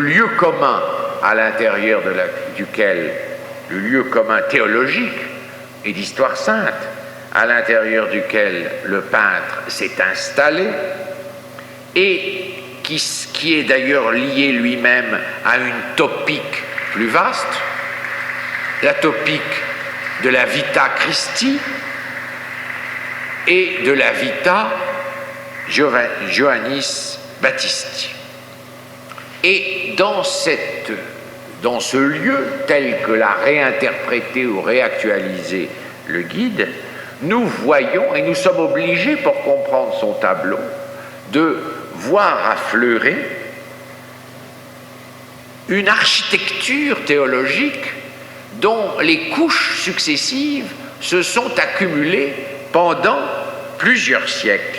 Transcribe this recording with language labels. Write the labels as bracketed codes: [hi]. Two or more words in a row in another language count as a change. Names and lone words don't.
[fr] lieu commun à l'intérieur duquel, le lieu commun théologique et d'histoire sainte, à l'intérieur duquel le peintre s'est installé, et qui est d'ailleurs lié lui-même à une topique plus vaste, la topique de la Vita Christi et de la Vita Johannis Baptisti. Et dans ce lieu, tel que l'a réinterprété ou réactualisé le guide, nous voyons, et nous sommes obligés pour comprendre son tableau, de voir affleurer une architecture théologique dont les couches successives se sont accumulées pendant plusieurs siècles.